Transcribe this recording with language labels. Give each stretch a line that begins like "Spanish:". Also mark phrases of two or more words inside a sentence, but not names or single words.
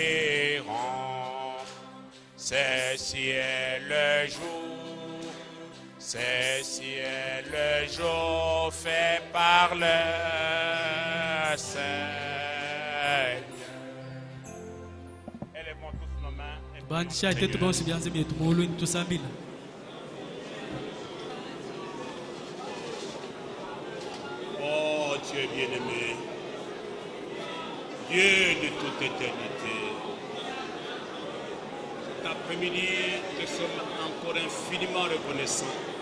French: Ceci est le jour, ceci est le jour fait par le Seigneur. Élevons tous nos mains. Et
Luba-Lulua: banjisha ite tukonsi byanze byetu muulu tusambila
French: Oh Dieu bien-aimé, Dieu de toute éternité, cet après-midi, nous sommes encore infiniment reconnaissants.